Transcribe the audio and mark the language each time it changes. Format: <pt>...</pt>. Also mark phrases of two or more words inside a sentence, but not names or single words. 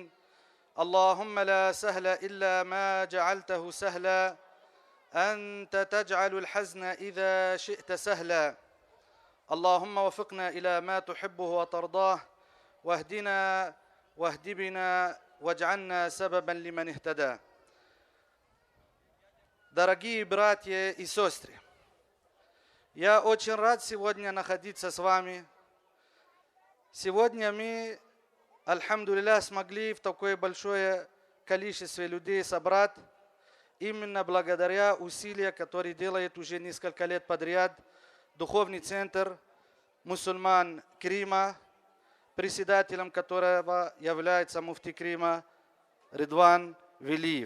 <ar>اللهم لا سهل إلا ما جعلته سهلا، أنت تجعل الحزن إذا شئت سهلا. اللهم وفقنا إلى ما تحبه وترضاه، واهدنا واهد بنا واجعلنا سببا لمن اهتدى.</ar> <ru>Дорогие братья и сестры, я очень рад сегодня находиться с вами. Сегодня мы, альхамдулилля, смогли в такое большое количество людей собрать, именно благодаря усилиям, которые делает уже несколько лет подряд Духовный центр мусульман Крима, председателем которого является муфти Крима Ридван Велиев.</ru>